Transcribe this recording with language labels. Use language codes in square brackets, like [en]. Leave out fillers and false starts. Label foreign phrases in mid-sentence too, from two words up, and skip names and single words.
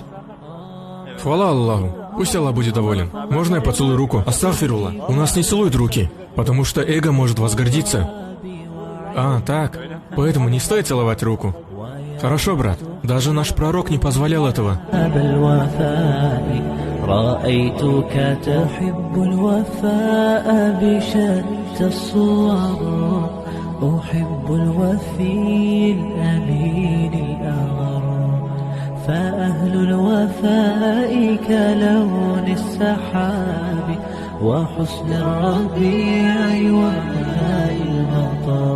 [ru] Хвала Аллаху. Пусть Аллах будет доволен. Можно я поцелую руку? Астагфирулла. У нас не целуют руки, потому что эго может возгордиться. А, так. Поэтому не стоит целовать руку. Хорошо, брат. Даже наш пророк не позволял этого. [ar] رأيتك تحب الوفاء بشتى الصور. أحب الوفي الأمين الأغر. فأهل الوفاء كلون السحاب وحسن الربيع وماء المطر.